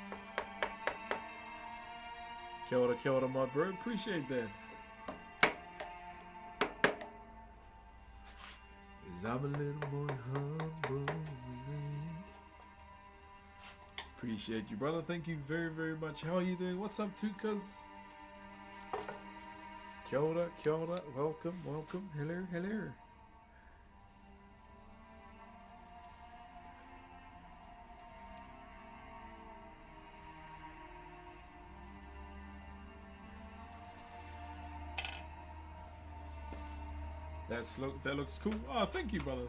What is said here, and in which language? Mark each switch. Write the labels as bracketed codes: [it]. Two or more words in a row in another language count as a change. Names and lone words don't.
[mi] Kia ora, [en] my bro. Appreciate that. 'Cause I'm a little more humble. Appreciate you, brother. Thank you very, very much. How are you doing? What's up, too, cuz? [mi] Kia ora, kia ora. [en] Welcome, welcome. Hello, hello. That looks cool. Oh, thank you, brother.